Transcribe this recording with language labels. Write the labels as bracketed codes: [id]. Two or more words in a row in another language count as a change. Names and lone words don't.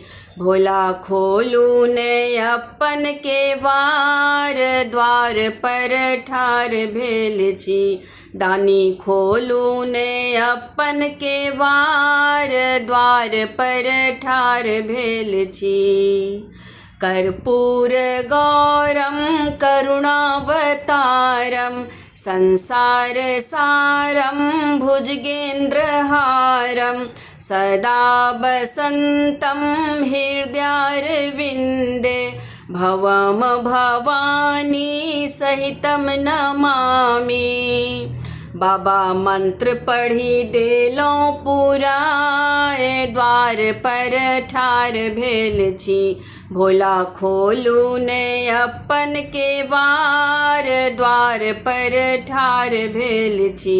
[mai] भोला खोलू ने अपन के वार, द्वार पर ठार भेल छी। दानी खोलू ने अपन के वार, द्वार पर ठार भेल छी। [sa] कर्पूर गौरम करुणावतारम, संसार सारम भुजगेन्द्रहारम। सदा वसन्तं हृदयारविन्दे, भवम भवानी सहितं नमामि। [mai] बाबा मंत्र पढ़ी देलहुँ पूरा, द्वार पर ठार भेल छी। भोला खोलू ने अपन के वार, द्वार पर ठार भेल छी।